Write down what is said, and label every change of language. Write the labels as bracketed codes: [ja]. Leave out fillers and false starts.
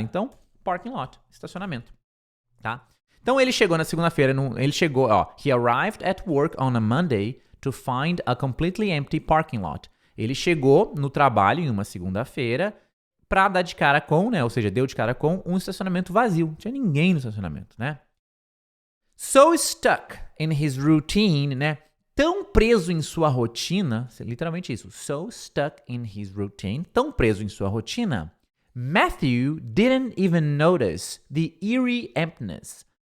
[en] Então, parking lot, estacionamento, tá? Então, ele chegou na segunda-feira, he arrived at work on a Monday to find a completely empty parking lot. [pt] Ele chegou no trabalho em uma segunda-feira para dar de cara com, né? Ou seja, deu de cara com um estacionamento vazio. Não tinha ninguém no estacionamento, né? [en] So stuck in his routine, né? [pt] Tão preso em sua rotina, literalmente isso. [en] So stuck in his routine, tão preso em sua rotina, Matthew didn't even notice the eerie emptiness.